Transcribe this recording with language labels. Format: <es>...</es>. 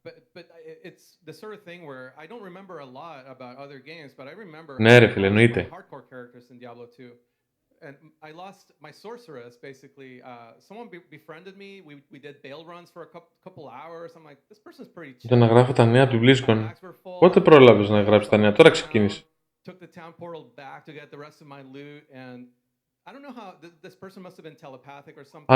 <en>But it's the sort of thing where I don't remember a lot about other games, but I remember</en> <el>Ναι ρε φίλε, εννοείται.</el> <en>hardcore characters in Diablo 2. And I lost my sorceress basically. Someone befriended me. We did bail runs for a couple hours. I'm like, this person's pretty chill.</en> <el>Ήταν να γράφω τα νέα του blizzcon. Πότε πρόλαβες να γράψεις τα νέα? Τώρα ξεκίνησε.</el> <en>Took the town portal back to get the rest of my loot and I don't know how this person must have been telepathic or something.</en>